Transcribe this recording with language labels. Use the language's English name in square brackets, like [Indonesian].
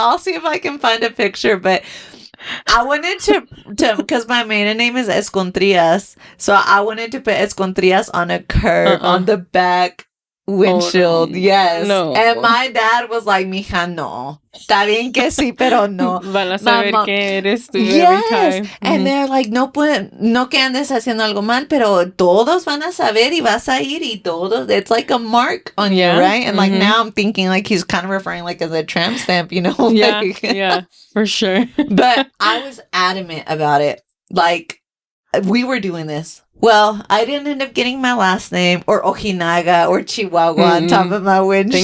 [English] I'll see if I can find a picture, but I wanted to because my maiden name is Escontrias, so I wanted to put Escontrias on a curve on the back windshield. Yes. No. And my dad was like, mija, no. [Spanish] Está bien que sí, pero no. Van a saber Mama. que eres tú [English] Yes. every time. And they're like, [Spanish] no que andes haciendo algo mal, pero todos van a saber y vas a ir y todos. [English] It's like a mark on you, right? And like now I'm thinking like he's kind of referring like as a tramp stamp, you know? Yeah, like, yeah, for sure. But I was adamant about it. Like, we were doing this. Well, I didn't end up getting my last name or Ojinaga or Chihuahua on top of my windshield.